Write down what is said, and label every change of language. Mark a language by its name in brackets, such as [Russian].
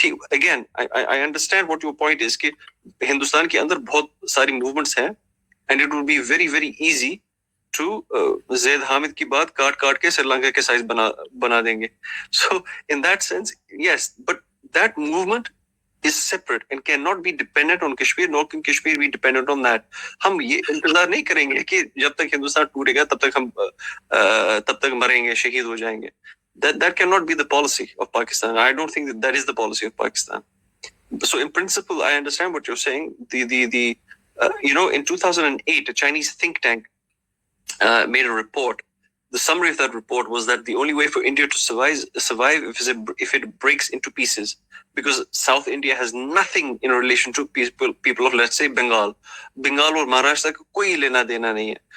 [English] Again, I understand what your point is [Urdu] کہ ہندوستان کے اندر بہت ساری movements ہیں [English] and it would be very very easy to [Urdu] زید حامد کی بات کاٹ کے سری لنکا کے سائز بنا دیں گے. [English] So in that sense, yes, but that movement is separate and cannot be dependent on Kashmir, nor can Kashmir be dependent on that. [Urdu] ہم یہ انتظار نہیں کریں گے کہ جب تک ہندوستان ٹوٹے گا تب تک مریں گے, شہید ہو جائیں گے. [English] That cannot be the policy of Pakistan. I don't think that is the policy of Pakistan. So in principle, I understand what you're saying. In 2008, a Chinese think tank made a report. The summary of that report was that the only way for India to survive if it breaks into pieces, because South India has nothing in relation to people of, let's say, Bengal or Maharashtra [Urdu] ka koi lena dena nahi hai.